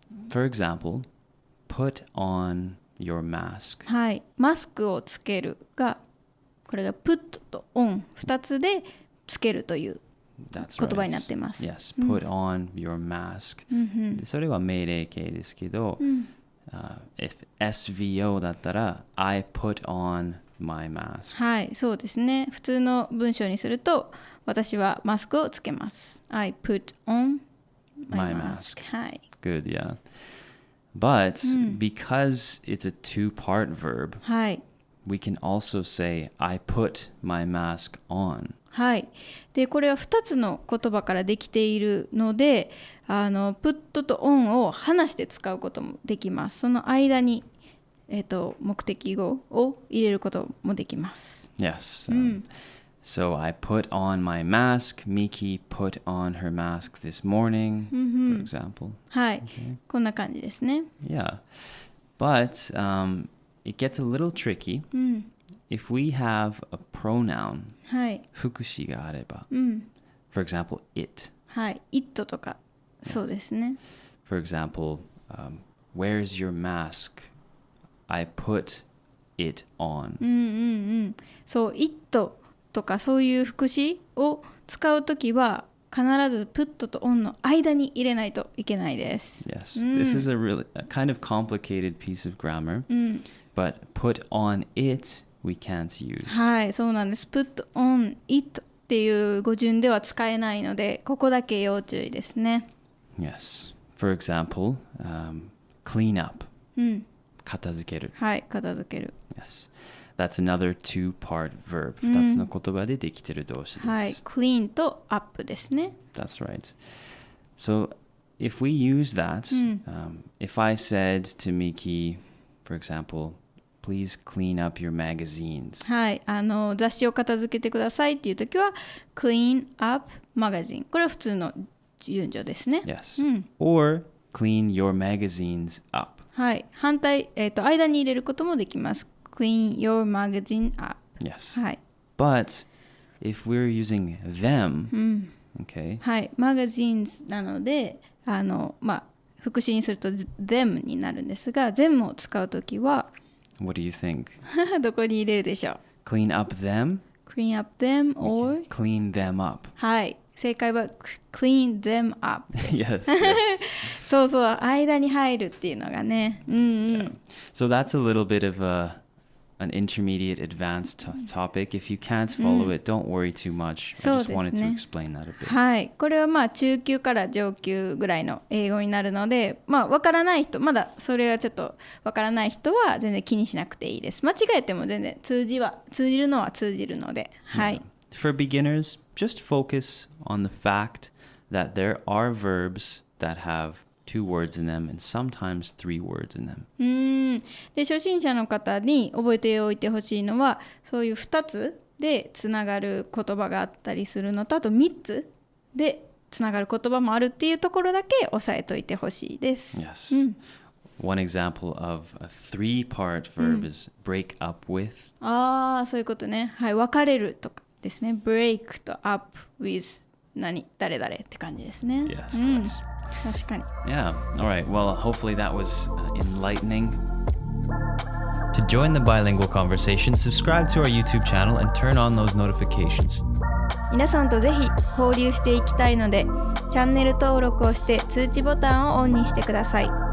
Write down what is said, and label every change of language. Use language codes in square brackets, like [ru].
[en] For example, put on your mask. [ja] はい、マスクをつけるがこれが put と on 2つでつけるという言葉になっています。 [en] Yes, put on your mask、 [ja] それは命令形ですけど、 [en] if SVO [ja] だったら [en] I put on my mask。 [ja] はい、そうですね。普通の文章にすると私はマスクをつけます。 [en] I put on my mask。 [ja] はい。 [en] Good, yeah. But、because it's a two-part verb、 [ja] はい、 [en] we can also say I put my mask on。 [ja] はい。で、これは2つの言葉からできているので、put と on を離して使うこともできます。その間に、目的語を入れることもできます。 [en] Yes. So I put on my mask. Miki put on her mask this morning, for example. [ja] はい。こんな感じですね。 [en] Yeah. But、it gets a little tricky、if we have a pronoun、 [ja] はい、副詞があれば、 [en] for example, it。 [ja] はい、it とか、そうですね。 [en] For example、where's your mask? I put it on。 [ja] そう、it とかそういう副詞を使うときは必ず put と on の間に入れないといけないです。 [en] Yes, this is a kind of complicated piece of grammar、but put on it we can't use。 [ja] はい、そうなんです。 [en] put on it [ja] っていう語順では使えないので、ここだけ要注意ですね。 [en] Yes, for example、clean up、 [ja] 片付ける。はい、片付ける。 [en] Yes, that's another two-part verb。 [ja] 2つの言葉でできている動詞です。はい、clean と up ですね。 [en] That's right. So if we use that、if I said to Miki, for example,Please clean up your magazines. [ja] はい、雑誌を片付けてくださいっていうときは [en] clean up magazine。 [ja] これは普通の順序ですね。 [en] Yes.、or clean your magazines up. [ja] はい、反対、間に入れることもできます。 [en] clean your magazine up. Yes. [ja] はい。 [en] But if we're using them, okay. [ja] はい、magazines なので、副詞にすると them になるんですが、them を使うときは [en] What do you think? [ja] どこに入れるでしょう？ [en] Clean up them? clean up them or Clean them up. [ja] はい、正解は [en] clean them up [ja] です。 [en] yes. [ja] そうそう、間に入るっていうのがね。 [en] Yeah. So that's a little bit of an intermediate advanced topic. If you can't follow it, don't worry too much. I just wanted to explain that a bit. [ja] はい、これはまあ中級から上級ぐらいの英語になるので、まあわからない人、まだそれがちょっとわからない人は全然気にしなくていいです。間違えても全然通じるのは通じるので、はい。 [en] For beginners, just focus on the fact that there are verbs that have two words in them and sometimes three words in them. [ja] で、初心者の方に覚えておいてほしいのは、そういう2つでつながる言葉があったりするのと、あと3つでつながる言葉もあるっていうところだけ押さえといてほしいです。 [en] Yes. One example of a three-part verb is break up with. [ja] ああ、そういうことね。はい、別れるとかですね。break と up with 誰々って感じですね。 [en] Yes, yes. [ja] 確かに。 [en] Yeah. All right. Well, hopefully that was enlightening. To join the bilingual conversation, subscribe to our YouTube channel and turn on those notifications. [ja] 皆さんとぜひ交流していきたいので、チャンネル登録をして通知ボタンをオンにしてください。